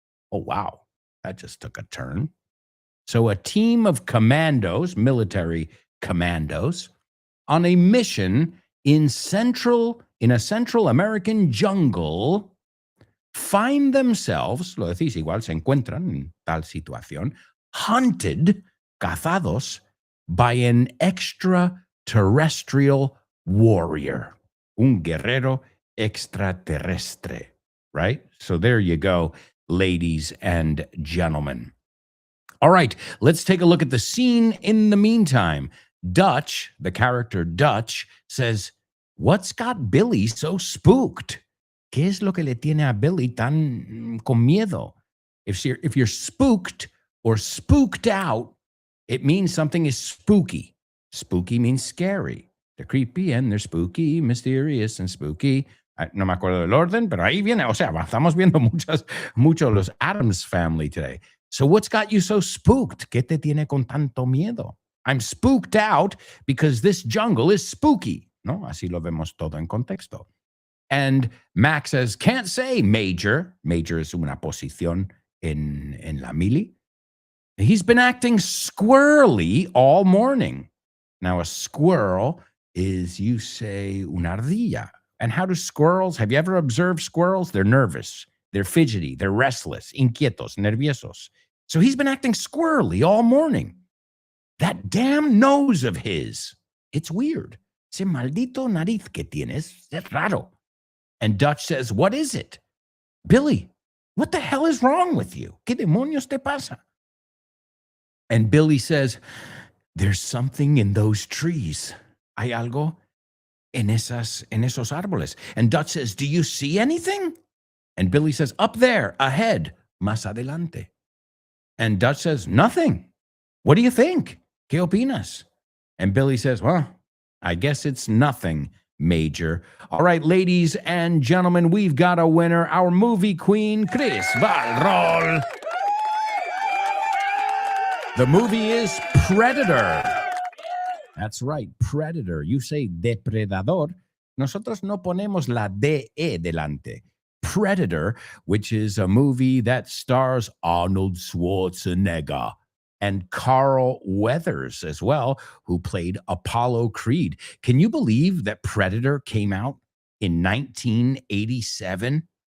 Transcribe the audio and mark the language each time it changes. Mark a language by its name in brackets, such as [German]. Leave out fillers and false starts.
[English] Oh, wow. That just took a turn. So a team of commandos, military commandos, on a mission in a Central American jungle, find themselves, [Spanish] lo decís igual, se encuentran en tal situación, [English] hunted, [Spanish] cazados, [English] by an extraterrestrial warrior, [Spanish] un guerrero extraterrestre, [English] right? So there you go, ladies and gentlemen. All right, let's take a look at the scene in the meantime. Dutch, the character Dutch, says, "What's got Billy so spooked? [Spanish] ¿Qué es lo que le tiene a Billy tan con miedo?" [English] If you're spooked or spooked out, it means something is spooky. Spooky means scary. They're creepy and they're spooky, mysterious and spooky. [Spanish] No me acuerdo del orden, pero ahí viene. O sea, estamos viendo mucho los Addams Family today. [English] So what's got you so spooked? [Spanish] ¿Qué te tiene con tanto miedo? [English] I'm spooked out because this jungle is spooky. [Spanish] ¿No? Así lo vemos todo en contexto. [English] And Max says, "Can't say, Major." [Spanish] Major es una posición en la mili. [English] He's been acting squirrely all morning. Now, a squirrel is, you say, [Spanish] una ardilla. [English] And how do squirrels, have you ever observed squirrels? They're nervous, they're fidgety, they're restless, [Spanish] inquietos, nerviosos. [English] So he's been acting squirrely all morning. That damn nose of his, it's weird. [Spanish] Ese maldito nariz que tienes, es raro. [English] And Dutch says, "What is it?" "Billy, what the hell is wrong with you? [Spanish] ¿Qué demonios te pasa?" [English] And Billy says, "There's something in those trees. [Spanish] Hay algo en esos árboles." [English] And Dutch says, "Do you see anything?" And Billy says, "Up there, ahead, [Spanish] más adelante." [English] And Dutch says, "Nothing. What do you think? [Spanish] ¿Qué opinas?" [English] And Billy says, "Well, I guess it's nothing, Major." All right, ladies and gentlemen, we've got a winner. Our movie queen, Chris Valrol. The movie is Predator. That's right, Predator. You say depredador. [Spanish] Nosotros no ponemos la DE delante. [English] Predator, which is a movie that stars Arnold Schwarzenegger and Carl Weathers as well, who played Apollo Creed. Can you believe that Predator came out in 1987?